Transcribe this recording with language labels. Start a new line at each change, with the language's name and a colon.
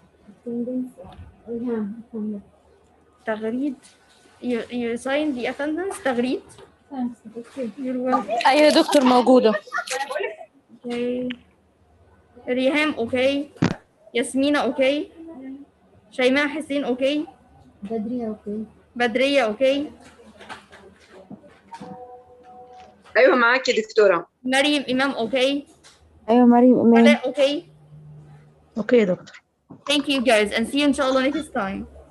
English: Attendance. Rihan Muhammad.
Arabic: تغريد.
English: You sign the attendance تغريد. Thanks. Okay. You're welcome.
Arabic: أيوة يا دكتور موجودة.
English: Okay. ريهام okay. ياسمينة okay. شيماء حسين okay. بدرية okay. بدرية okay.
Arabic: ايوه معاك يا دكتوره.
English: مريم إمام okay.
Arabic: ايوه مريم امان.
English: ولاء okay.
Arabic: اوكي يا دكتور.
English: Thank you guys and see you inshallah next time.